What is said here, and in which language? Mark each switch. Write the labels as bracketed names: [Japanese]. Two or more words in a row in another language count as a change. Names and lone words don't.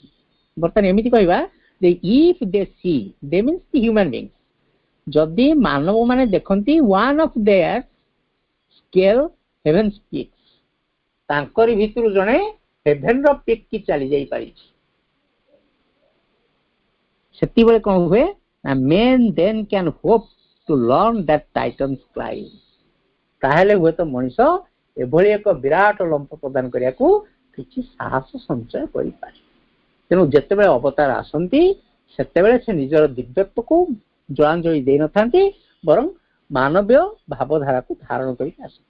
[Odia] ବର୍ତ୍ତମାନ ଏମିତି କହିବା ଯେ [English] if they see, they means the human beings, [Odia] ଯଦି ମାନବ ମାନେ ଦେଖନ୍ତି [English] one of theirs scale heavens peaks, [Odia] ତାଙ୍କରି ଭିତରୁ ଜଣେ [English] heaven's peak [Odia] କି ଚାଲି ଯାଇପାରିଛି, ସେତିବେଳେ କଣ ହୁଏ ନା [English] men then can hope to learn that Titan's climb। [Odia] ତାହେଲେ ହୁଏତ ମଣିଷ ଏଭଳି ଏକ ବିରାଟ ଲମ୍ଫ ପ୍ରଦାନ କରିବାକୁ କିଛି ସାହସ ସଞ୍ଚୟ କରିପାରେ। ତେଣୁ ଯେତେବେଳେ ଅବତାର ଆସନ୍ତି ସେତେବେଳେ ସେ ନିଜର ଦିବ୍ୟତ୍ୱକୁ ଜଳାଞ୍ଜଳି ଦେଇନଥାନ୍ତି, ବରଂ ମାନବୀୟ ଭାବଧାରାକୁ ଧାରଣ କରିକି ଆସନ୍ତି।